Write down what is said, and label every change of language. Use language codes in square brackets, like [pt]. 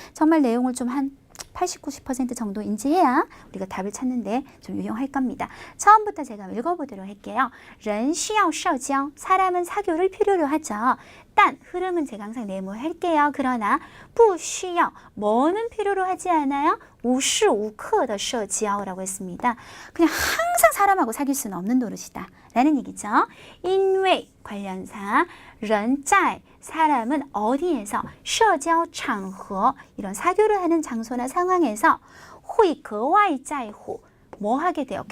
[ko] 정말 내용을 좀 한 80, 90% 정도 인지해야 우리가 답을 찾는데 좀 유용할 겁니다. 처음부터 제가 읽어보도록 할게요. [zh] 人需要社交 [ko] 사람은 사교를 필요로 하죠. 딴 흐름은 제가 항상 내모할게요. 그러나 [zh] 不需要 [ko] 뭐는 필요로 하지 않아요? [zh] 无时无刻的社交 [ko] 라고 했습니다. 그냥 항상 사람하고 사귈 수는 없는 노릇이다 라는 얘기죠. 因为 관련사 [zh] 人在 [ko] 사람은 어디에서 [zh] 社交场合 [ko] 이런 사교를 하는 장소나 상황에서 [zh] 会格外在乎 [ko] 뭐 하게 돼요?